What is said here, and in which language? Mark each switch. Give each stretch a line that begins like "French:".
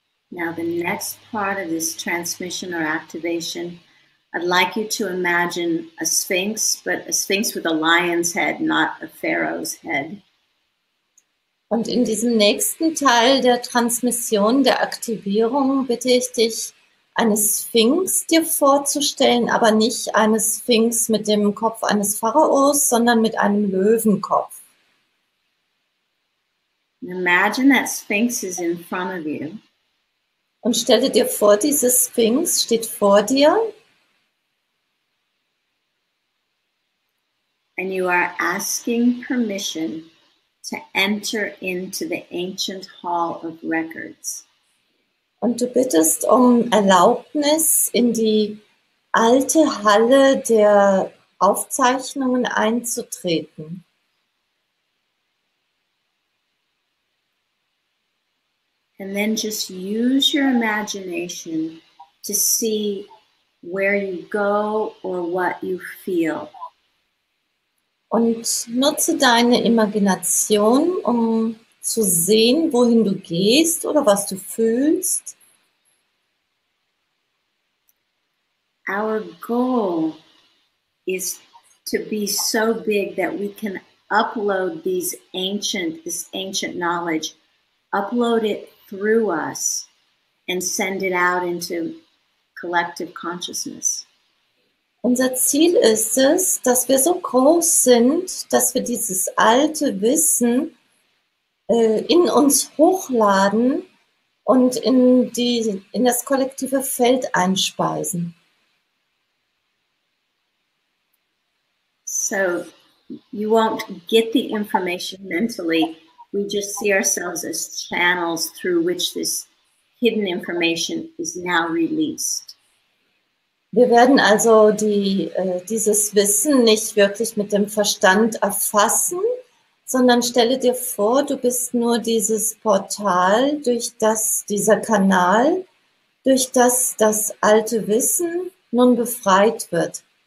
English: Now, the next part of this transmission or activation, I'd like you to imagine a sphinx, but a sphinx with a lion's head, not a pharaoh's head.
German: Und in diesem nächsten Teil der Transmission, der Aktivierung, bitte ich dich, eine Sphinx dir vorzustellen, aber nicht eine Sphinx mit dem Kopf eines Pharaos, sondern mit einem Löwenkopf.
English: Imagine that sphinx is in front of you.
German: Und stelle dir vor, diese Sphinx steht vor dir.
English: And you are asking permission to enter into the ancient hall of records.
German: Und du bittest um Erlaubnis, in die alte Halle der Aufzeichnungen einzutreten.
English: And then just use your imagination to see where you go or what you feel.
German: Und nutze deine Imagination, um zu sehen, wohin du gehst oder was du fühlst.
English: Our goal is to be so big that we can upload this ancient knowledge, upload it through us and send it out into collective consciousness.
German: Unser Ziel ist es, dass wir so groß sind, dass wir dieses alte Wissen in uns hochladen und in das kollektive Feld einspeisen.
English: So you won't get the information mentally. We just see ourselves as channels through which this hidden information is now released.
German: Wir werden also dieses Wissen nicht wirklich mit dem Verstand erfassen, sondern stelle dir vor, du bist nur dieses Portal, dieser Kanal, durch das das alte Wissen nun befreit wird.